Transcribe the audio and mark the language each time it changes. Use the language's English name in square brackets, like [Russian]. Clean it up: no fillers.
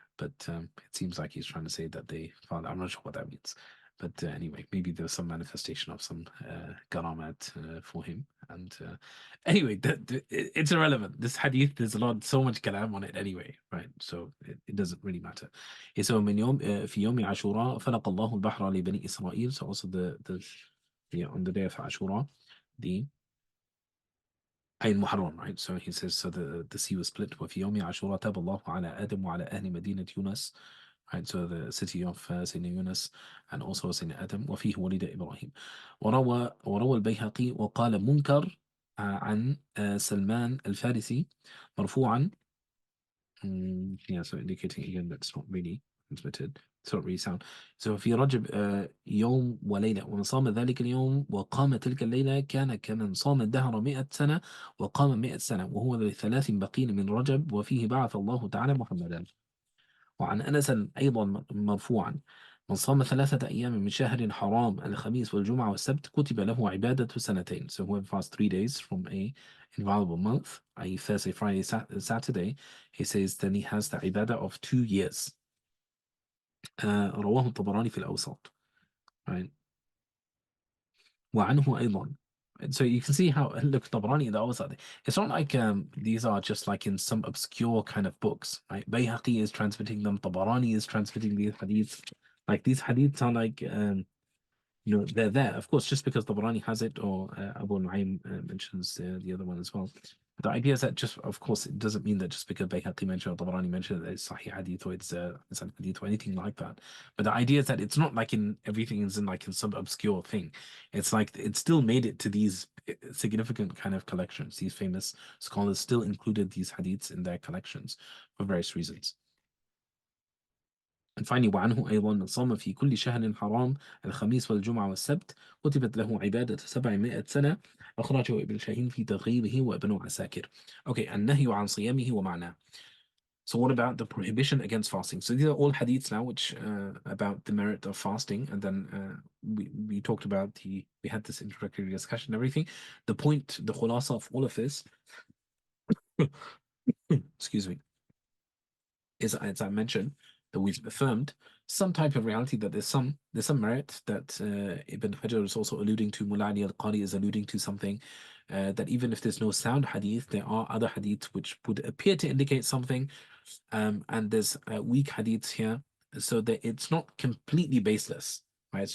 [English] But it seems like he's trying to say that they found, I'm not sure what that means. But anyway, maybe there was some manifestation of some karamat for him. And anyway, it's irrelevant. This hadith, there's so much kalam on it anyway, right? So it doesn't really matter. So [Arabic] من يوم في يوم عاشوراء فلق الله البحر لبني إسرائيل. [English] So also on the day of Ashura, the [Arabic] أي المحرم, [English] right? So he says, so the sea was split. [Arabic] وفي يوم عاشوراء تاب الله على آدم وعلى أهل مدينة يونس, [English] right? So the city of Sayyidina Yunus and also Sayyidina Adam. [Arabic] وفيه ولد إبراهيم. وروى البيهقي وقال منكر عن سلمان الفارسي مرفوعا. [English] Yeah, so indicating again that's not really transmitted. It's not really sound. So [Arabic] في رجب يوم وليلة ومن صام ذلك اليوم وقام تلك الليلة كان كمن صام الدهر 100 سنة وقام 100 سنة وهو لثلاث بقين من رجب وفيه بعث الله تعالى محمدا. وعن أنس أيضا مرفوعا من صام 3 أيام من شهر حرام الخميس والجمعة والسبت كتب له عبادة سنتين. [English] So whoever fasts 3 days from a inviolable month, i.e. Thursday, Friday, Saturday, he says then he has the ibadah of 2 years. [Arabic] رواه الطبراني في الأوسط. [English] Right. [Arabic] وعنه أيضا. [English] So you can see how, look, Tabrani, the Awsat, it's not like these are just like in some obscure kind of books, right? Bayhaqi is transmitting them, Tabarani is transmitting these hadiths. Like these hadiths are like, they're there. Of course, just because Tabarani has it, or Abu Nu'aym mentions the other one as well. The idea is that just, of course, it doesn't mean that just because Bayhaqi mentioned or Tabarani mentioned that it's Sahih Hadith or it's an Hadith or anything like that. But the idea is that it's not like everything is in like in some obscure thing. It's like it still made it to these significant kind of collections. These famous scholars still included these hadiths in their collections for various reasons. And finally, [Arabic] وعنه أيضا من صام في كل شهر حرام الخميس والجمعة والسبت كتبت له عبادة 700 سنة أخرجه ابن شاهين في ترغيبه وابن عساكر. [English] Okay, [Arabic] النهي عن صيامه ومعناه. [English] So what about the prohibition against fasting? So these are all hadiths now, which about the merit of fasting, and then we talked about we had this introductory discussion and everything. The point, the khulasa of all of this, excuse me, is, as I mentioned, that we've affirmed some type of reality that there's some merit that Ibn Hajar is also alluding to, Mulla Ali al-Qari is alluding to something, that even if there's no sound hadith, there are other hadiths which would appear to indicate something, and there's weak hadiths here, so that it's not completely baseless, right?